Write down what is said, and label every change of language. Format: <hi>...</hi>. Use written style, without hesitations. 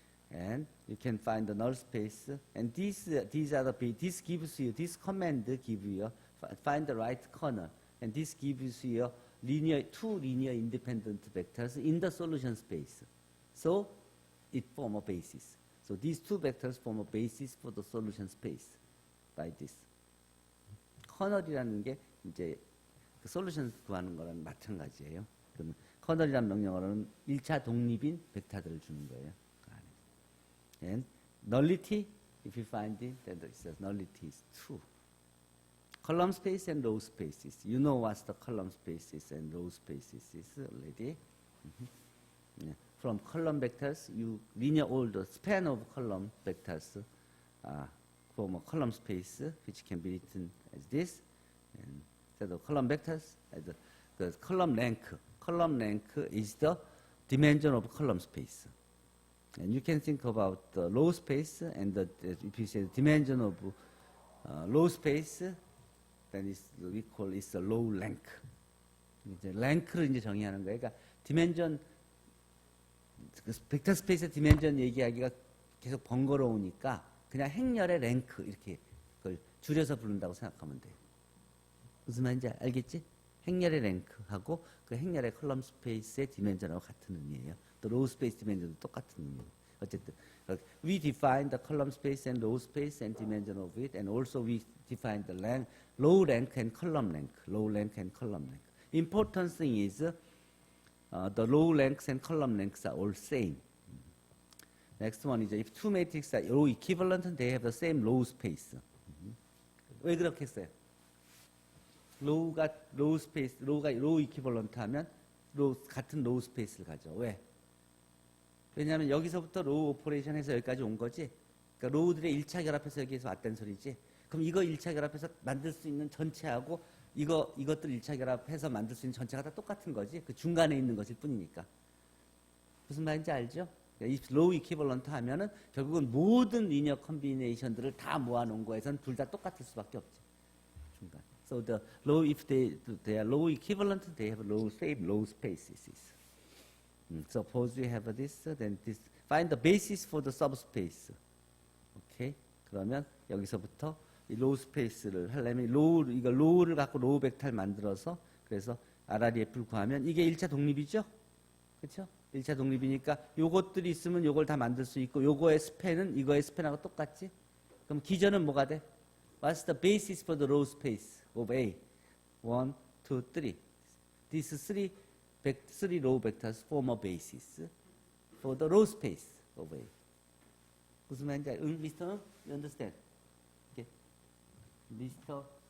<en>And you can find the null space. And this gives you, this command gives you, find the right kernel. And this gives you two linear independent vectors in the solution space. So it forms a basis. So these two vectors form a basis for the solution space by this.</en> <ko>커널이라는 게 이제 그 솔루션 구하는 거랑 마찬가지예요. 그러면 커널이라는 명령어로는 1차 독립인 벡터들을 주는 거예요.</ko> <en>And nullity, if you find it, then it says nullity is 2. Column space and row spaces. You know what the column spaces and row spaces is already. Yeah. From column vectors, you linear all the span of column vectors form a column space, which can be written as this. And so the column vectors, the column length. Column length is the dimension of column space. And you can think about the row space, and if you say the dimension of row space, then we call it the row length.</en> <ko>이제 length를 이제 정의하는 거예요. 그러니까 dimension, 벡터 스페이스의 디멘전 얘기하기가 계속 번거로우니까 그냥 행렬의 랭크 이렇게 그걸 줄여서 부른다고 생각하면 돼요. 무슨 말인지 알겠지? 행렬의 랭크하고 그 행렬의 컬럼 스페이스의 디멘전하고 같은 의미예요. 또 로우 스페이스 디멘전도 똑같은 의미예요. 어쨌든</ko> <en>We define the column space and row space and dimension of it, and also we define the rank, row rank and column rank, row rank and column rank. Important thing is the row ranks and column ranks are all same. Next one is if two matrices are row equivalent, they have the same row space.</en> <ko>왜 그렇게 했어요? 로우가 로우 스페이스, 로우가 로우 이퀴벌런트 하면 같은 로우 스페이스를 가져. 왜? 왜냐하면 여기서부터 로우 오퍼레이션에서 여기까지 온 거지. 그러니까 로우들의 1차 결합해서 여기에서 왔다는 소리지. 그럼 이거 1차 결합해서 만들 수 있는 전체하고 이것들 1차 결합해서 만들 수 있는 전체가 다 똑같은 거지. 그 중간에 있는 것일 뿐이니까. 무슨 말인지 알죠? 이 로우 이퀴벌런트 하면은 결국은 모든 리니어 컨비네이션들을 다 모아놓은 거에선 둘 다 똑같을 수밖에 없지. 중간.</ko> <en>So the row, if they are row equivalent, they have same row spaces. Suppose we have this, then this. Find the basis for the subspace. Okay.</en> <ko>그러면 여기서부터 이 로우 스페이스를 하려면 이거 로우를 갖고 로우 벡터를 만들어서 그래서 RREF를 구하면 이게 1차 독립이죠? 그렇죠? 1차 독립이니까 요것들이 있으면 요걸 다 만들 수 있고 요거의 스팬은 이거의 스팬하고 똑같지? 그럼 기전은 뭐가 돼?</ko> <en>What's the basis for the row space of A? 1, 2, 3. These three row vectors form a basis for the row space of A.</en> <ko>무슨 말인지</ko> <en>Mr. You understand? Okay. Mr.</en>